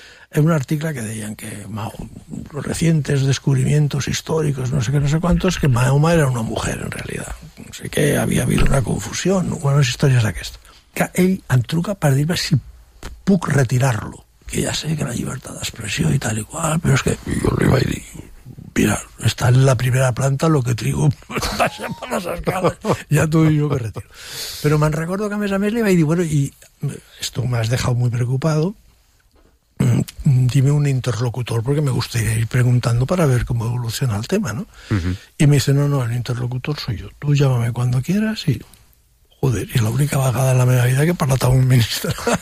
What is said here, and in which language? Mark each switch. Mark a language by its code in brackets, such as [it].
[ca] Era un article que deien que [es] los recientes descubrimientos históricos, [ca] no sé què, no sé quantos, [es] que Mahoma era una mujer, [ca] en realitat. No sé què, havia habido una confusió, unes històries d'aquestes. Que ell em truca per dir-me si puc retirar-lo, que ja sé que la llibertat d'expressió i tal i qual, però és que jo li vaig dir... Mira, està en la primera planta, lo que trigo baixa per les escales. Ja t'ho dic jo que retiro. Però me'n recordo que, a més, li vaig dir, [es] bueno, i esto me has dejado muy preocupado, dime un interlocutor, porque me gustaría ir preguntando para ver cómo evoluciona el tema, ¿no? Y me dice, no, el interlocutor soy yo. Tú llámame cuando quieras y... [ca] Joder, i l'única vegada en la meva vida que he parlat amb un ministre.